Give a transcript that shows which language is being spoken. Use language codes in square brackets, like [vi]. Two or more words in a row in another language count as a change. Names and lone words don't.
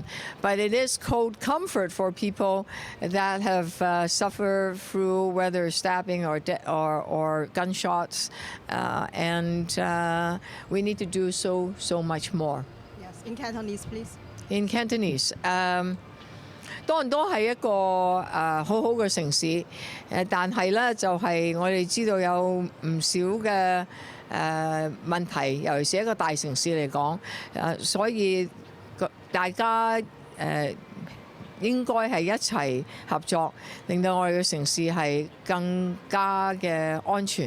[en] But it is code comfort for people that have suffered through whether stabbing or gunshots, and we need to do so much more. Yes, in Cantonese, please. In Cantonese. [yue] 多倫多係一個好好嘅城市，但係咧就係我哋知道有唔少嘅問題，尤其是一個大城市嚟講，所以大家應該係一齊合作，令到我哋嘅城市係更加嘅安全。